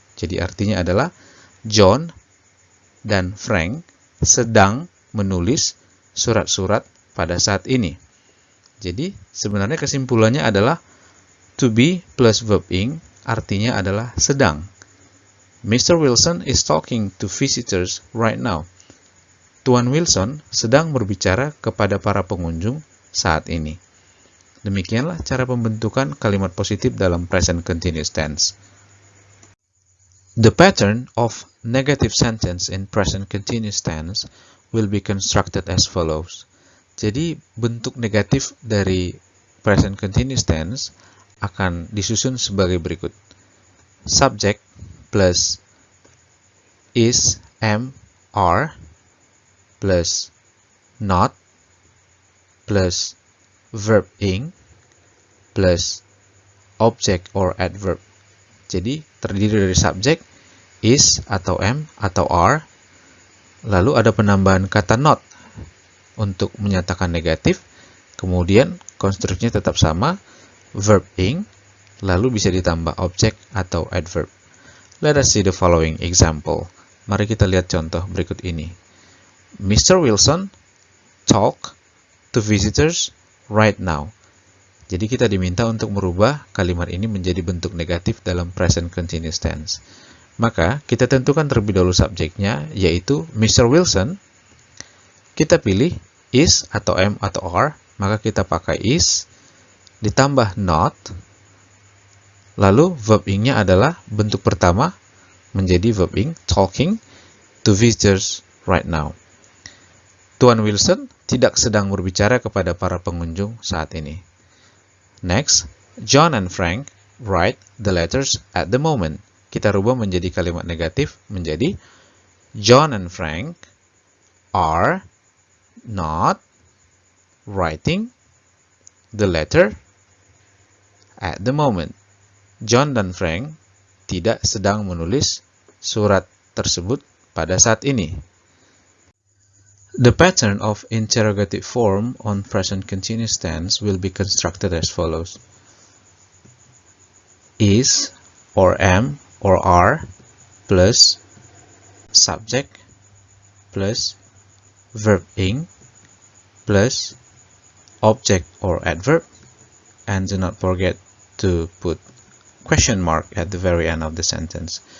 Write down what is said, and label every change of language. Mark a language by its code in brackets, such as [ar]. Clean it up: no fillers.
[id] Jadi artinya adalah John dan Frank sedang menulis surat-surat pada saat ini. Jadi sebenarnya kesimpulannya adalah to be plus verb ing artinya adalah sedang. [en] Mr. Wilson is talking to visitors right now. [id] Tuan Wilson sedang berbicara kepada para pengunjung saat ini. Demikianlah cara pembentukan kalimat positif dalam present continuous tense. [en] The pattern of negative sentence in present continuous tense will be constructed as follows. [id] Jadi bentuk negatif dari present continuous tense akan disusun sebagai berikut. [en] Subject plus is, am, are plus not plus verb ing plus object or adverb. [id] Jadi terdiri dari subjek, is atau am atau are, lalu ada penambahan kata not untuk menyatakan negatif, kemudian konstruksinya tetap sama, verb ing, lalu bisa ditambah objek atau adverb. [en] Let us see the following example. [id] Mari kita lihat contoh berikut ini. [en] Mr. Wilson talk to visitors right now. [id] Jadi kita diminta untuk merubah kalimat ini menjadi bentuk negatif dalam present continuous tense. Maka kita tentukan terlebih dahulu subjeknya, yaitu Mr. Wilson. Kita pilih is atau am atau are, maka kita pakai is, ditambah not, lalu verb ing-nya adalah bentuk pertama menjadi verb ing, [en] talking to visitors right now. [id] Tuan Wilson tidak sedang berbicara kepada para pengunjung saat ini. [en] Next, John and Frank write the letters at the moment. [id] Kita rubah menjadi kalimat negatif menjadi [en] John and Frank are not writing the letter at the moment. [id] John dan Frank tidak sedang menulis surat tersebut pada saat ini. [en] The pattern of interrogative form on present continuous tense will be constructed as follows. Is or am or are plus subject plus verb ing plus object or adverb, and do not forget to put question mark at the very end of the sentence.